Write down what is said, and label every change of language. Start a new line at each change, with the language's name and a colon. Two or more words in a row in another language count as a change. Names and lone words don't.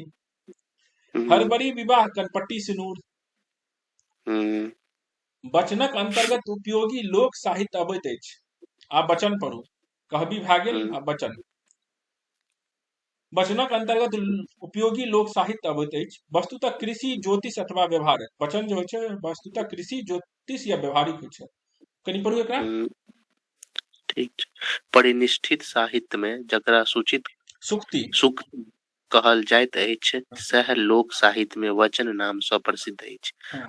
Maithili: हम्म। हरबरी विवाह कनपट्टी सिनूर। हम्म। वचनक अंतर्गत उपयोगी लोक साहित्य अबैत अछि। आब वचन पढ़ू। कहबी भए गेल हम्म। आ वचन। वचनक अंतर्गत उपयोगी लोक साहित्य अबैत अछि। वस्तुतः कृषि ज्योतिष अथवा व्यवहार। वचन जो होइ छै वस्तुतः कृषि ज्योतिष या व्यवहारिक होइ छै। कनि पढ़ू एकरा। हम्म। ठीक छै। परिनिष्ठित साहित्य में जकरा सूचित सुक्ति। सुख कहल जाइत अछि, सएह लोक साहित्य में वचन नाम सँ प्रसिद्ध अछि। हाँ।